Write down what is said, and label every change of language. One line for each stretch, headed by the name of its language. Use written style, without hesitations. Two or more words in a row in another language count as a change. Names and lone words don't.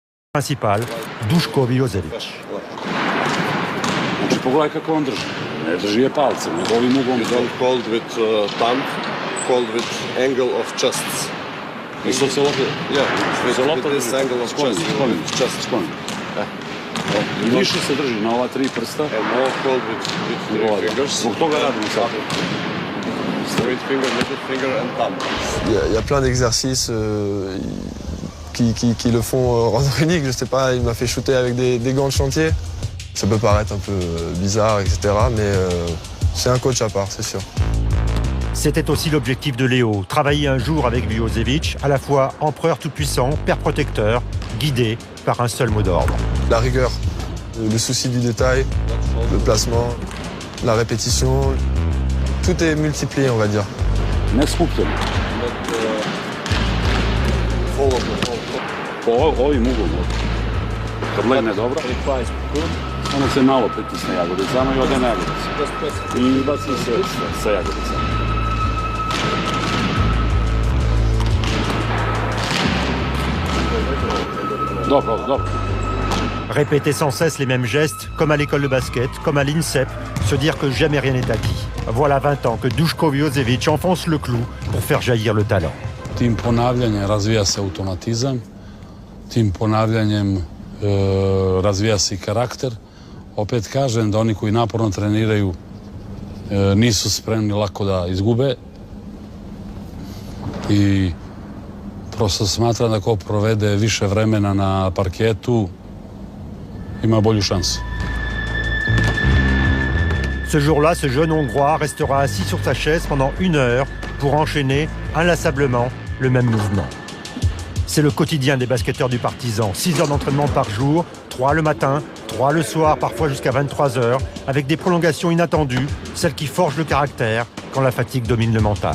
Serbian: Principal, Duško Milošević. Znači, pogledaj kako on drži. Ne drži je palcem, nego ovim uglom.
English: You don't hold with thumb, hold with angle of chests.
Serbian: I što se lopta?
English: With this angle of chest.
Serbian: Skloni. I više se drži na ova tri prsta.
English: And more hold with three fingers.
Serbian: Zbog toga radimo sad.
English: Straight finger, middle finger and thumb.
French: Il y a plein d'exercices qui le font rendre unique. Je sais pas, il m'a fait shooter avec des gants de chantier. Ça peut paraître un peu bizarre, etc. Mais c'est un coach à part, c'est sûr. C'était aussi l'objectif de Léo, travailler un jour avec Milošević, à la fois empereur tout-puissant, père protecteur, guidé par un seul mot d'ordre. La rigueur, le souci du détail, le placement, la répétition, tout est multiplié, on va dire.
Serbian: Ne skupljeno. Po ovim uglom. Kad legne dobro, ono se malo pritisne jagodicama i ode na jagodice. I baci se sa jagodicama. Dobro.
French: Répéter sans cesse les mêmes gestes, comme à l'école de basket, comme à l'INSEP, se dire que jamais rien n'est acquis. Voilà 20 ans que Duško Milošević enfonce le clou pour faire jaillir le talent.
Serbian: Tim ponavljanjem razvija se automatizam, tim ponavljanjem razvija se i karakter. Opet kažem da oni koji naporno treniraju nisu spremni lako da izgube i prosto smatram da ko provede više vremena na parketu ima bolju šansu.
French: Ce jour-là, ce jeune Hongrois restera assis sur sa chaise pendant 1 heure pour enchaîner inlassablement le même mouvement. C'est le quotidien des basketteurs du Partizan. 6 heures d'entraînement par jour, 3 le matin, 3 le soir, parfois jusqu'à 23 heures, avec des prolongations inattendues, celles qui forgent le caractère quand la fatigue domine le mental.